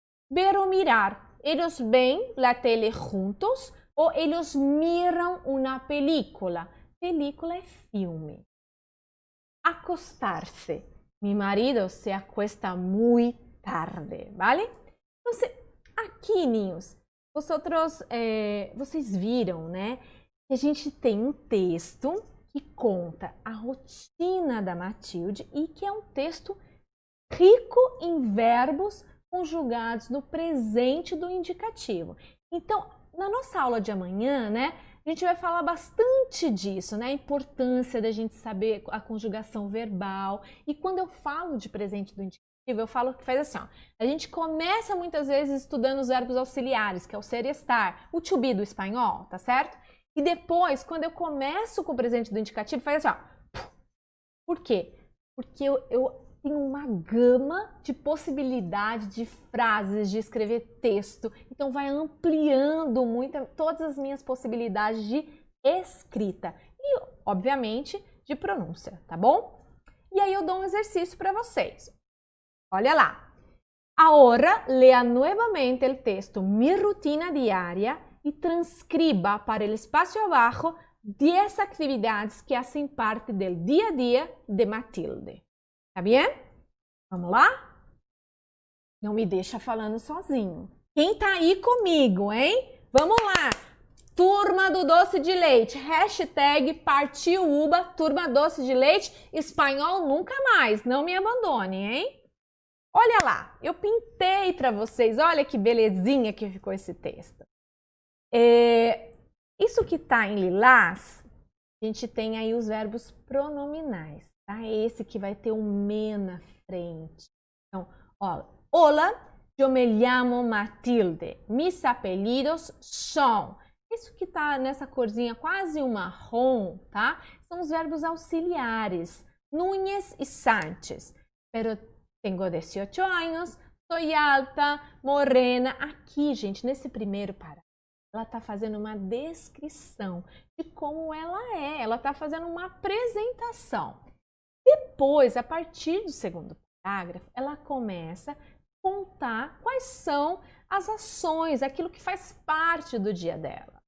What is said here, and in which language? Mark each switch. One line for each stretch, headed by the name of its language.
Spanish: Ver o mirar. Ellos ven la tele juntos o ellos miran una película. Película es filme. Acostarse. Mi marido se acuesta muy tarde, ¿vale?
Portuguese: Entonces, aqui, ninhos, vocês viram, né? Que a gente tem um texto que conta a rotina da Matilde e que é um texto rico em verbos conjugados no presente do indicativo. Então, na nossa aula de amanhã, né? A gente vai falar bastante disso, né? A importância da gente saber a conjugação verbal. E quando eu falo de presente do indicativo, eu falo que faz assim, ó. A gente começa muitas vezes estudando os verbos auxiliares, que é o ser e estar, o to be do espanhol, tá certo? E depois, quando eu começo com o presente do indicativo, faz assim, ó. Por quê? Porque eu tenho uma gama de possibilidade de frases, de escrever texto. Então, vai ampliando muito todas as minhas possibilidades de escrita. E, obviamente, de pronúncia, tá bom? E aí eu dou um exercício para vocês. Olha lá.
Spanish: Ahora lea nuevamente el texto Mi rutina diaria y transcriba para el espacio abajo 10 actividades que hacen parte del día a día de Matilde.
Portuguese: Tá bem? Vamos lá? Não me deixa falando sozinho. Quem tá aí comigo, hein? Vamos lá! Turma do Doce de Leite, hashtag Partiu Uba, Turma Doce de Leite, espanhol nunca mais, não me abandone, hein? Olha lá, eu pintei para vocês, olha que belezinha que ficou esse texto. Isso que tá em lilás, a gente tem aí os verbos pronominais, tá? É esse que vai ter um me na frente. Então, ó,
Spanish: hola, yo me llamo Matilde, mis apellidos son...
Portuguese: Isso que tá nessa corzinha quase um marrom, tá? São os verbos auxiliares. Núñez e Sánchez.
Spanish: Pero tengo 18 anos, soy alta, morena.
Portuguese: Aqui, gente, nesse primeiro parágrafo, ela está fazendo uma descrição de como ela é. Ela está fazendo uma apresentação. Depois, a partir do segundo parágrafo, ela começa a contar quais são as ações, aquilo que faz parte do dia dela.